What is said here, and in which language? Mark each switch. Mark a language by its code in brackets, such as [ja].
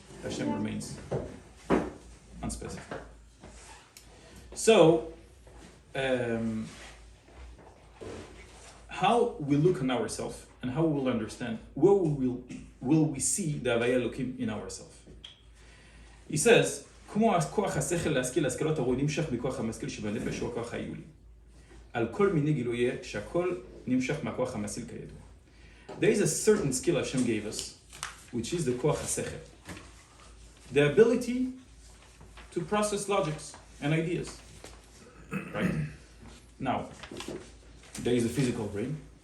[en] Hashem remains unspecified. So, how we look on ourselves and how we will understand, where will we see the Havaya Elokim in ourselves? [he] He says, כמו הכוח השכל להשכיל השכלות הרואי נמשך בכוח המשכיל שבנפש שהוא הכוח העיולי. על כל מיני גילויי שהכל נמשך מהכוח המשכיל כידוע. [en] There is a certain skill Hashem gave us, which is the כוח השכל. The ability to process logics and ideas. Right? Now, there is a physical brain.